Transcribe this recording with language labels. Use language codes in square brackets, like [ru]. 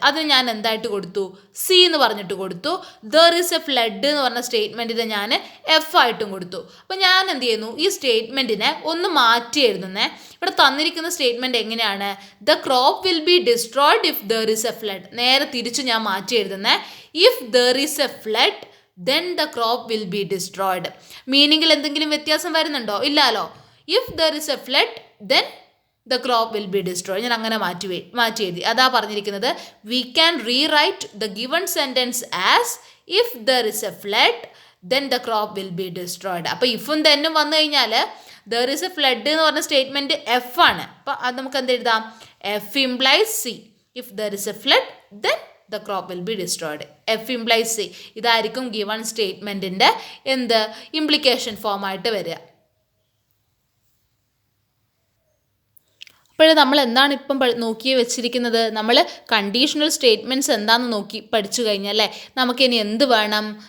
[ml] അതിന് ഞാൻ എന്തായിട്ട് കൊടുത്തു? സി എന്ന് പറഞ്ഞിട്ട് കൊടുത്തു. [en] there is a flood [ml] എന്ന് പറഞ്ഞ സ്റ്റേറ്റ്മെൻറ്റിനെ ഞാൻ എഫ് ആയിട്ടും കൊടുത്തു. അപ്പോൾ ഞാൻ എന്ത് ചെയ്യുന്നു? ഈ സ്റ്റേറ്റ്മെൻറ്റിനെ ഒന്ന് മാറ്റി എഴുതുന്നേ. ഇവിടെ തന്നിരിക്കുന്ന സ്റ്റേറ്റ്മെൻറ്റ് എങ്ങനെയാണ്? [en] The crop will be destroyed if there is a flood. [ml] നേരെ തിരിച്ച് ഞാൻ മാറ്റി എഴുതുന്നേ. [en] If there is a flood then the crop will be destroyed. [ml] മീനിങ്ങിൽ എന്തെങ്കിലും വ്യത്യാസം വരുന്നുണ്ടോ? ഇല്ലല്ലോ. [en] If there is a flood then the crop will be destroyed. [ml] ഞാൻ അങ്ങനെ മാറ്റി എഴുതി. അതാ പറഞ്ഞിരിക്കുന്നത്. [en] We can rewrite the given sentence as if there is a flood then the crop will be destroyed. [ml] അപ്പോൾ ഇഫും തെന്നും വന്നു കഴിഞ്ഞാൽ [en] there is a flood [ml] എന്ന് പറഞ്ഞ സ്റ്റേറ്റ്മെൻറ്റ് എഫ് ആണ്. അപ്പോൾ അത് നമുക്ക് എന്ത് എഴുതാം? F implies C. [en] ഇഫ് there is a flood then the crop will be destroyed. F implies C. [ml] ഇതായിരിക്കും ഗിവൺ സ്റ്റേറ്റ്മെൻറ്റിൻ്റെ എന്ത് ഇംപ്ലിക്കേഷൻ ഫോമായിട്ട് വരിക. അപ്പോൾ നമ്മൾ എന്താണ് ഇപ്പം നോക്കി വെച്ചിരിക്കുന്നത്? നമ്മൾ കണ്ടീഷണൽ സ്റ്റേറ്റ്മെൻറ്റ്സ് എന്താണെന്ന് നോക്കി പഠിച്ചു കഴിഞ്ഞല്ലേ, നമുക്കിനി എന്ത് വേണം?